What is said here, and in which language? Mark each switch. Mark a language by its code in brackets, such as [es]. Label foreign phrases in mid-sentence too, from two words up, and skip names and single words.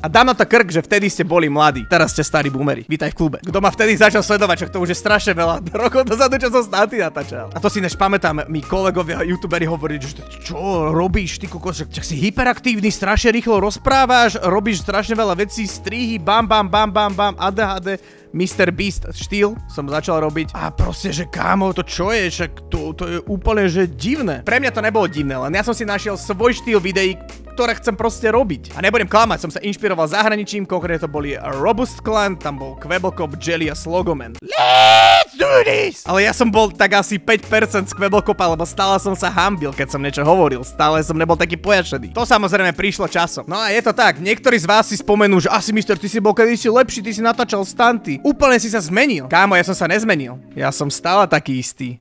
[sk] A dám na to krk, že vtedy ste boli mladí. Teraz ste starí boomeri. Vítaj v klube. Kto ma vtedy začal sledovať, čak to už je strašne veľa rokov dozadu, čo som stunty natáčal. A to si než pamätám, mi kolegovia youtuberi hovorili, že čo robíš, ty kokos, čak si hyperaktívny, strašne rýchlo rozprávaš, robíš strašne veľa vecí, strihy, bam, ADHD. Mr. Beast štýl som začal robiť a proste, že kámo, to čo je, však to je úplne, že divné. Pre mňa to nebolo divné, len ja som si našiel svoj štýl videí, ktoré chcem proste robiť. A nebudem klamať, som sa inšpiroval zahraničím, konkrétne to boli Robust Clan, tam bol Kvebelkop, Jelly a Slogoman. [en] Let's do this! [sk] Ale ja som bol tak asi 5% skvebelkopa, lebo stále som sa hambil, keď som niečo hovoril. Stále som nebol taký pojašený. To samozrejme prišlo časom. No a je to tak, niektorí z vás si spomenú, že asi mister, ty si bol kedysi lepší, ty si natáčal stunty. Úplne si sa zmenil. Kámo, ja som sa nezmenil. Ja som stále taký istý.